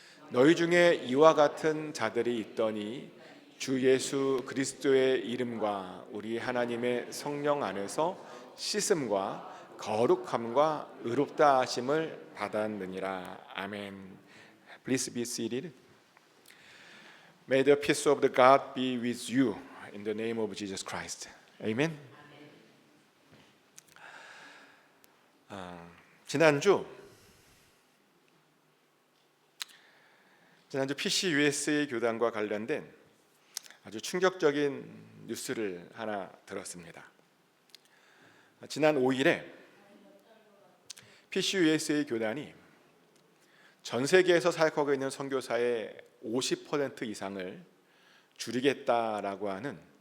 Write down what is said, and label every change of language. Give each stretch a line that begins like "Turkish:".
Korean: 너희 중에 이와 같은 자들이 있더니 주 예수 그리스도의 이름과 우리 하나님의 성령 안에서 씻음과 거룩함과 의롭다 하심을 받았느니라.
English: 아멘. Please be seated. May the peace of the God be with you in the name of Jesus Christ. Amen.
Korean: 지난주 PCUSA 교단과 관련된 아주 충격적인 뉴스를 하나 들었습니다. 지난 5일에 PCUSA 교단이 전 세계에서 사역하고 있는 선교사의 50% 이상을 줄이겠다라고 하는